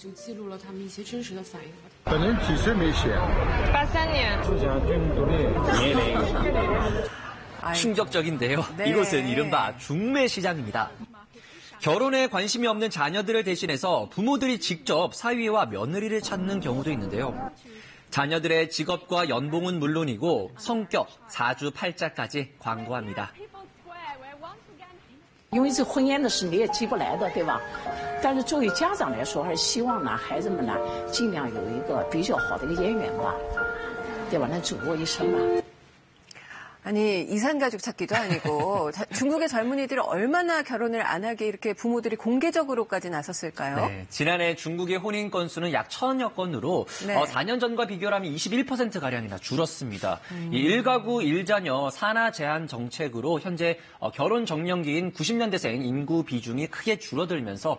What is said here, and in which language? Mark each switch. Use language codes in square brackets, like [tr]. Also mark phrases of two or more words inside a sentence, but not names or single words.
[ko] 충격적인데요. 네. 이곳은 이른바 중매시장입니다. 결혼에 관심이 없는 자녀들을 대신해서 부모들이 직접 사위와 며느리를 찾는 경우도 있는데요. 자녀들의 직업과 연봉은 물론이고 성격, 사주팔자까지 광고합니다. [zh] 因为这婚姻的事你也急不来的，对吧？但是作为家长来说，还是希望呢，孩子们呢尽量有一个比较好的一个姻缘吧，对吧？能走过一生吧。 [ko] 아니, 이산가족 찾기도 아니고 중국의 젊은이들이 얼마나 결혼을 안 하게 이렇게 부모들이 공개적으로까지 나섰을까요? 네, 지난해 중국의 혼인 건수는 약 1,000여 건으로 네. 4년 전과 비교하면 21%가량이나 줄었습니다. 이 1가구 1자녀 산하 제한 정책으로 현재 결혼 정년기인 90년대생 인구 비중이 크게 줄어들면서